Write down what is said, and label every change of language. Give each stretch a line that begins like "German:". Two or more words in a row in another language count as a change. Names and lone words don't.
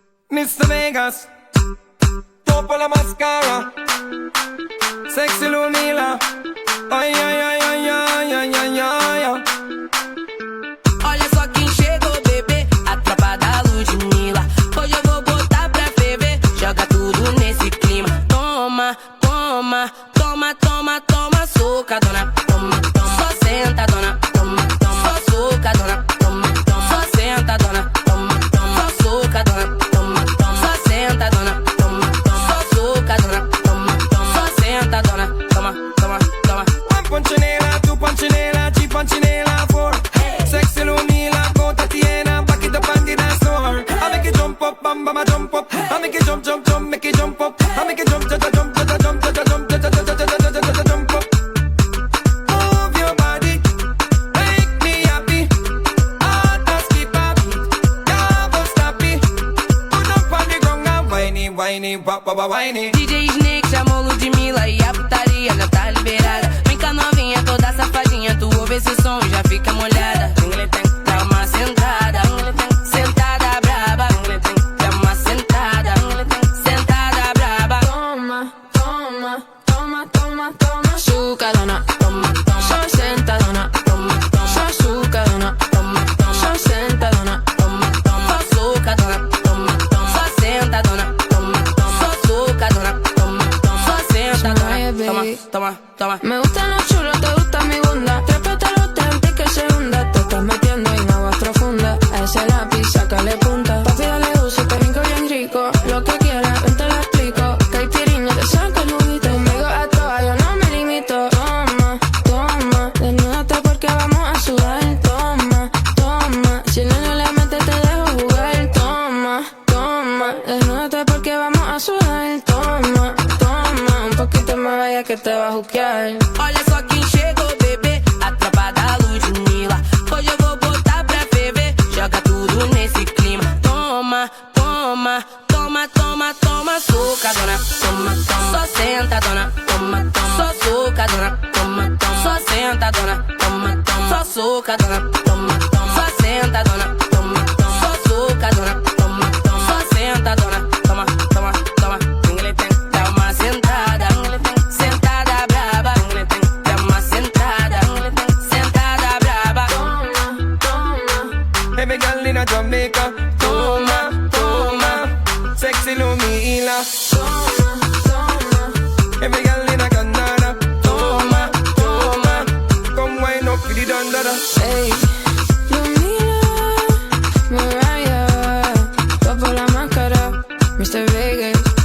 English: Mr.
Spanish: Vegas, topo la mascara,
English: sexy Lunila. Ai, ai, ai, ai, ai, ai, ai, ai.
Portuguese: Olha só quem chegou, bebê, a tropa da Ludmilla. Hoje eu vou botar pra ferver, joga tudo nesse clima. Toma, toma, toma, toma, toma, socadona. Toma, toma, só senta, dona. Toma, toma, só socadona. Toma, toma, só senta, dona. Toma, toma, só socadona. Toma, toma, só senta, dona. Toma, toma, só socadona. Toma, toma, só senta, dona. Toma, toma, toma.
English: One punchinela, two punchinela, three punchinela, four. Sexy Lunila, go Tatiana, back it up and get that store. I make it jump up, bam bam, I jump up. I make it jump, jump, jump, make it jump up. I make it jump, jump, jump, jump, jump, jump, jump, jump up. Move your body, make me happy. Heart a skip a beat, never stop it. Put up on the ground and whiny, whiny, wah wah wah whiny.
Portuguese: DJ Snake chamou Ludmilla e a putaria já tá liberada. Vem cá novinha, toda safadinha, tu ouve esse som e já fica molhada. Dá uma sentada, sentada braba. Dá uma sentada, sentada braba. Toma, toma, toma, toma, toma, chucadona. Toma, toma, só sentadona. Toma, toma, só chucadona. Toma, toma, só sentadona. Toma, toma, só sucadona. Toma, toma, só sentadona. Toma, toma, só sucadona. Toma, toma, só sentadona. Toma, toma, toma.
Spanish: Me gustan los chulos, te gusta mi bunda. Trépatelo antes que se hunda. Te estás metiendo en aguas profundas. A ese lápiz, sácale punta. Papi, dale uso, te brinco bien rico. Lo que quieras, ven te lo explico. Caipirinha, te saco el juguito. Conmigo
Portuguese: a toa,
Spanish: yo no me limito. Toma, toma, desnúdate porque vamos a sudar. Toma, toma, si el niño le mete te dejo jugar. Toma, toma, desnúdate porque vamos a sudar. Toma, toma, un poquito más vaya que te va a juquear.
Portuguese: Olha só quem chegou, bebê, a tropa da Ludmilla. Hoje eu vou botar pra ferver, joga tudo nesse clima. Toma, toma, toma, toma, toma, socadona. Toma, toma, só sentadona. Toma, toma, só socadona. Toma, toma, só sentadona. Toma, toma, só socadona. Toma, toma, só sentadona. Toma, toma, só socadona. Toma, toma, só sentadona. Toma, toma, toma. Dá uma sentada, sentada braba. Dá uma sentada, sentada braba. Toma, toma.
English: Every girl in a Jamaica,
Portuguese: toma, toma,
English: sexy Lunila.
Portuguese: Toma, toma.
English: Every girl in a Canada,
Portuguese: toma, toma,
English: come wind up with the dandada.
Spanish: Ey, Lunila, Mariah, topo la máscara, Mr. Vegas.